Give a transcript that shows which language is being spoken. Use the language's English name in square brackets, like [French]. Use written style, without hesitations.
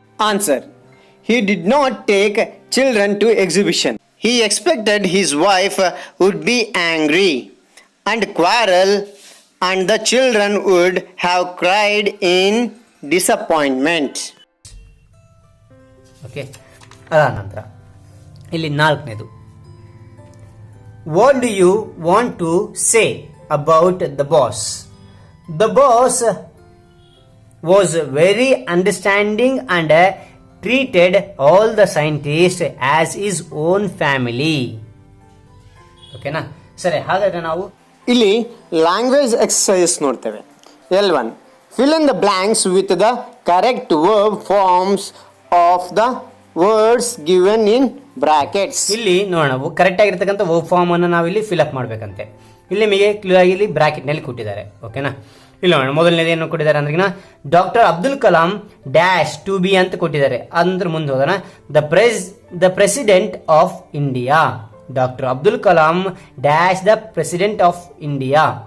[English] Answer, he did not take children to exhibition. He expected his wife would be angry and quarrel, and the children would have cried in disappointment. Okay, [Kannada] ಅದಾದ ನಂತರ ಇಲ್ಲಿ 4ನೇದು, [English] What do you want to say about the boss. The boss was very understanding and treated all the scientist as his own family. [Kannada] ಓಕೆನಾ. ಸರಿ, ಹಾಗಾದ್ರೆ ನಾವು ಇಲ್ಲಿ language exercise ನೋಡ್ತೇವೆ. [English] L1, fill in the blanks with the correct verb forms of the words given in brackets. [Kannada] ಇಲ್ಲಿ ನೋಡೋಣ, correct ಆಗಿರ್ತಕ್ಕಂಥ verb form ಅನ್ನು ನಾವು ಇಲ್ಲಿ ಫಿಲ್ ಅಪ್ ಮಾಡಬೇಕಂತೆ. ಇಲ್ಲಿ ನಿಮಗೆ ಕ್ಲಿಯರ್ ಆಗಿ ಇಲ್ಲಿ ಬ್ರಾಕೆಟ್ ನಲ್ಲಿ ಕೊಟ್ಟಿದ್ದಾರೆ. ಓಕೆನಾ. ಇಲ್ಲ ನೋಡೋಣ, ಮೊದಲನೇದು ಏನು ಕೊಟ್ಟಿದ್ದಾರೆ ಅಂದ್ರೆ doctor Abdul Kalam dash to B ಅಂತ ಕೊಟ್ಟಿದ್ದಾರೆ. ಅದ್ರ ಮುಂದೆ ಹೋಗೋಣ. [English] The president of India. Doctor Abdul Kalam dash the president of India.